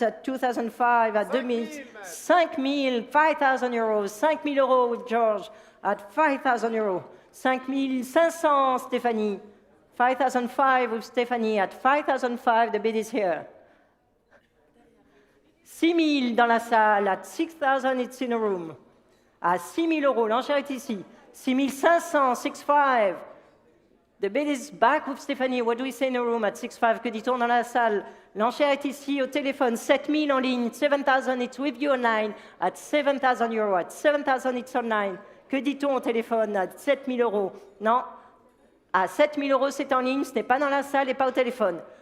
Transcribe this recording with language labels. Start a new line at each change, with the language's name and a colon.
English: At 2005, at 2000, 5000, 5000 euros, 5000 euros with George, at 5000 euros, 5500 Stéphanie, 5005 with Stéphanie, at 5005 the bid is here.
French: 6000 dans la salle,
English: at 6000 it's in a room.
French: À 6000 euros, l'enchère est ici. 6500, 65.
English: The bid is back with Stéphanie. What do we say in a room at 65?
French: Que dit-on dans la salle? L'enchère est ici au téléphone. 7000 en ligne.
English: 7000, it's with you online. At 7000 euros. At 7000, it's online.
French: Que dit-on au téléphone?
English: At 7000 euros. Non.
French: À 7000 euros, c'est en ligne. Ce n'est pas dans la salle et pas au téléphone.